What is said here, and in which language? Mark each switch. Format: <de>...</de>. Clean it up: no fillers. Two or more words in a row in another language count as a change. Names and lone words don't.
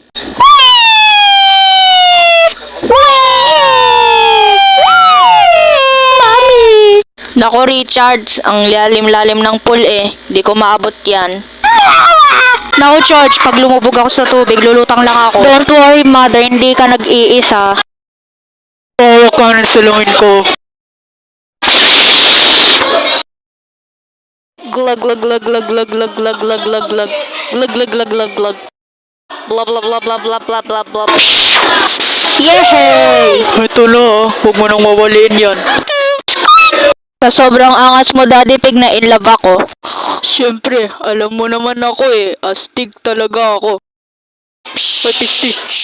<tl>Mami! Nako, Richards, ang lalim-lalim ng pool eh. Di ko maabot yan. Nako, George, pag lumubog ako sa tubig, lulutang lang ako.</tl> <en>Don't worry, mother,</en> <tl>hindi ka nag-iisa. Hawak ka na sa langin ko. Glug glug glug glug glug glug glug glug glug glug glug glug glug glug glug blah blah blah blah blah blah blah blah. Yehey! Ito na, huwag mo nang mawaliin yan. Sa sobrang angas mo, Daddy Pig, na</tl> <en>in love</en> <tl>ako. Siyempre, alam mo naman ako eh, astig talaga ako. Patisti.</tl>